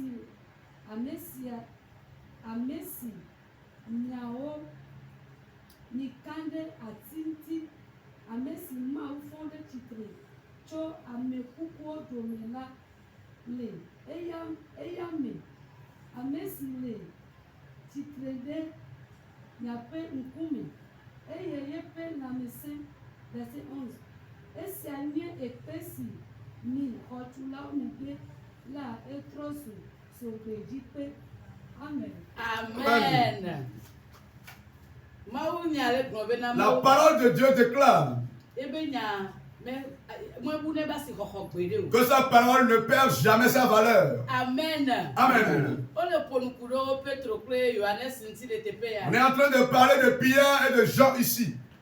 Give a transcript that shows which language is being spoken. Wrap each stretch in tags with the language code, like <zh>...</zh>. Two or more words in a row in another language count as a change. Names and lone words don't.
<ee>si nyawo nika ɖe ati ŋuti, ame si Mawu fɔ ɖe tsitre tso ame kukuwo dome la le eya me, ame si le tsitre ɖe miaƒe ŋkume eye yeƒe lãmesẽ.</ee> <fr>Verset 11.</fr> <ee>Esia nye ekpe si mi xɔtulawo megbe la etrɔ zu sogbedzi. Amen. Amen.</ee> <fr>La parole de Dieu déclare que sa parole ne perd jamais sa valeur. Amen. Amen. On est en train de parler de Pierre et de Jean ici.</fr>